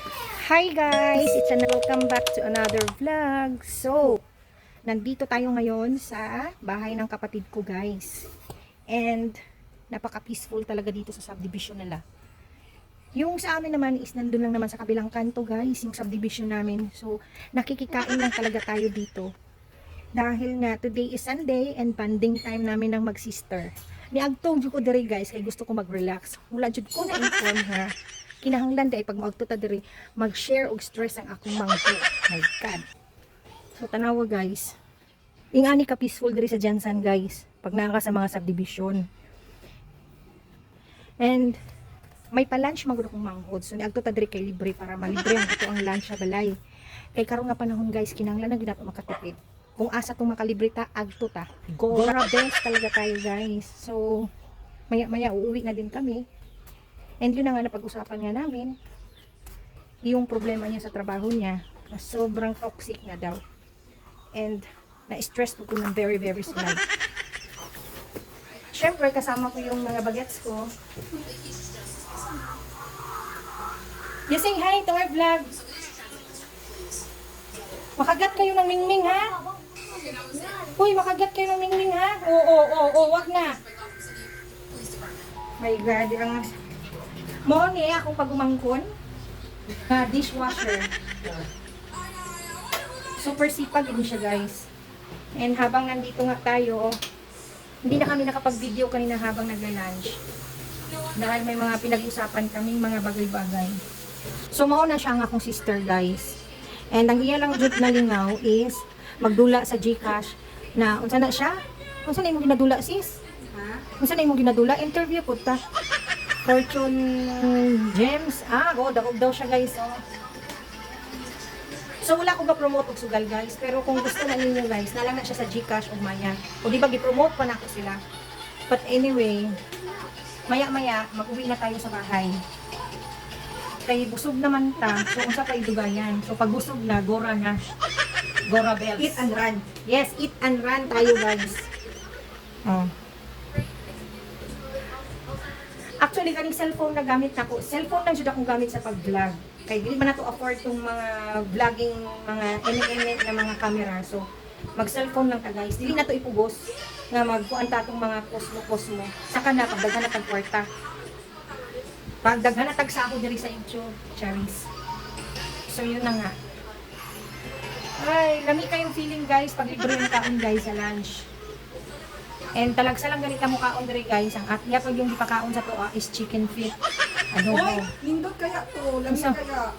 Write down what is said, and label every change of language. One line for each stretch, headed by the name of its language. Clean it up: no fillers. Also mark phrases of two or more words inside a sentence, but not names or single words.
English: Hi guys! Welcome back to another vlog.
Filipino: So, nandito tayo ngayon sa bahay ng kapatid ko guys. And, napaka-peaceful talaga dito sa subdivision nila. Yung sa amin naman is nandun lang naman sa kabilang kanto guys, yung subdivision namin. So, nakikikain lang talaga tayo dito. Dahil nga,
English: today is Sunday and banding time
Filipino: namin ng mag-sister.
Cebuano: Niagtong ko diri guys, kay gusto ko mag-relax. Wala jud ko na-inform ha. Kinahanglan day pag magtuta diri mag-share og stress ang akong mangko.
English: My God.
Cebuano: So tanawa guys. Ingani ka peaceful diri sa Jansan guys. Pag naa sa mga subdivision. And may pa-lunch magud akong manghod. So niagtuta diri kay libre para malibre ang ito ang lunch sa balay. Kay karon nga panahon guys, kinahanglan na gid makatipid. Kung asa tong makalibre ta agto ta.
Filipino: Gora best talaga tayo guys. So maya-maya uuwi na din kami. And yun na nga napag-usapan nga namin, yung problema niya sa trabaho niya, na sobrang toxic na daw. And na-stress po ko ng
English: very, very slight.
Filipino: Siyempre, kasama ko yung mga bagets ko.
English: You say hi to our vlog.
Filipino: Makagat kayo ng mingming, ha? Uy, makagat kayo ng mingming, ha? Oo, wag na.
English: My God,
Filipino: ang...
Cebuano: Mo ni akong pagumangkon na dishwasher.
Filipino: Super sipag din siya guys. And habang nandito nga tayo, hindi na kami nakapag-video kanina habang nagla-lunch. Dahil may mga pinag-usapan kaming mga bagay-bagay.
Cebuano: So mao na siya ang akong sister guys. And ang iya lang jud na lingaw is magdula sa GCash na unsa na siya? Unsa na imong ginadula sis? Unsa na imong ginadula? Interview pud ta. Fortune Gems. Dakog daw siya guys. So wala ko ga-promote og sugal guys. Pero kung gusto na ninyo guys, nalang na siya sa GCash o Maya. O di ba gi-promote pa na ako sila.
English: But anyway,
Filipino: maya-maya mag-uwi na tayo sa bahay.
Cebuano: Kay busog naman ta. So unsa pa idugayan. So pag busog na, gora na. Gora bells.
English: Eat and run. Yes, eat and run tayo guys. Oh. Actually,
Cebuano: kaning cellphone na gamit nako. Cellphone lang jud akong gamit sa pag-vlog. Kay dili man nato afford tong mga vlogging, mga eminent na mga camera. So, mag-cellphone lang ta guys. Dili na to ipugos nga magkuan ta tong mga kosmo-kosmo. Saka na pagdaghan na tag kwarta. Pagdaghan na tag sako diri sa YouTube, cherries. So,
Filipino: yun na nga.
Cebuano: Ay, lami kayong feeling guys pag libre yung kaon guys sa lunch. And talagsa lang ganito mo kaon diri guys. Ang atya pag yung ipakaon sa toa is
English: chicken feet.
Cebuano: Ano Oy, mo? nindot kaya to. Lami Isa. kaya.